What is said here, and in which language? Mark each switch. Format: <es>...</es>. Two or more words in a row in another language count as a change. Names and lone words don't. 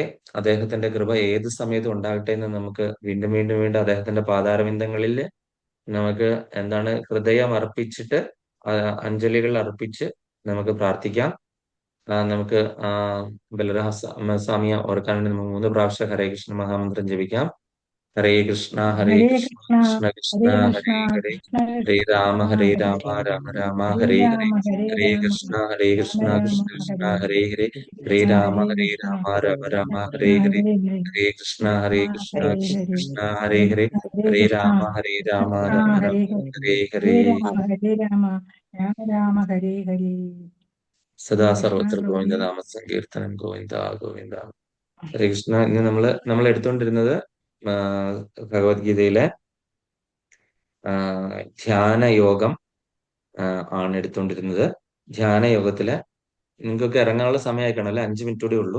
<ml>അദ്ദേഹത്തിന്റെ കൃപ ഏത് സമയത്തും ഉണ്ടാകട്ടെ എന്ന് നമുക്ക് വീണ്ടും വീണ്ടും വീണ്ടും അദ്ദേഹത്തിന്റെ പാതാരവിന്ദങ്ങളിൽ നമുക്ക് എന്താണ് ഹൃദയം അർപ്പിച്ചിട്ട് അഞ്ജലികൾ അർപ്പിച്ച് നമുക്ക് പ്രാർത്ഥിക്കാം. നമുക്ക് ബലരാമസ്വാമിയെ ഓർക്കാൻ വേണ്ടി നമുക്ക് 3 പ്രാവശ്യം ഹരേ കൃഷ്ണ മഹാമന്ത്രം ജപിക്കാം.</ml> <sa>ഹരേ കൃഷ്ണ ഹരേ ഹരേ കൃഷ്ണ കൃഷ്ണ കൃഷ്ണ കൃഷ്ണ ഹരേ കൃഷ്ണ ഹരേ ഹരേ, കൃഷ്ണ ഹരേ രാമ കൃഷ്ണ ഹരേ ഹരേ രാമ ഹരേ രാമ രാമ ഹരേ ഹരേ ഹരേ, രാമ ഹരേ ഹരേ രാമ കൃഷ്ണ രാമ കൃഷ്ണ രാമ കൃഷ്ണ ഹരേ ഹരേ ഹരേ, ഹരേ കൃഷ്ണ രാമ ഹരേ ഹരേ കൃഷ്ണ രാമ രാമ രാമ കൃഷ്ണ ഹരേ ഹരേ, ഹരേ ഹരേ ഹരേ കൃഷ്ണ രാമ കൃഷ്ണ ഹരേ കൃഷ്ണ ഹരേ കൃഷ്ണ ഹരേ ഹരേ, ഹരേ ഹരേ കൃഷ്ണ രാമ ഹരേ രാമ കൃഷ്ണ രാമ ഹരേ രാമ ഹരേ ഹരേ ഹരേ ഹരേ. രാമ ഹരേ രാമ രാമ രാമ ഹരേ ഹരേ. സദാ ഹരേ കൃഷ്ണ സർവത്ര ഗോവിന്ദ പ്രഭുജി. നാമ സങ്കീർത്തനം ഗോവിന്ദ ഗോവിന്ദ. ഹരേ കൃഷ്ണ.</sa> <ml>ഇന്ന് നമ്മൾ എടുത്തുകൊണ്ടിരുന്നത് ഭഗവത്ഗീതയിലെ ധ്യാന യോഗം ആണ് എടുത്തുകൊണ്ടിരുന്നത്. ധ്യാന യോഗത്തില് നിങ്ങൾക്കൊക്കെ ഇറങ്ങാനുള്ള സമയമായി കാണല്ലേ, 5 മിനിറ്റ് കൂടി ഉള്ളൂ.</ml>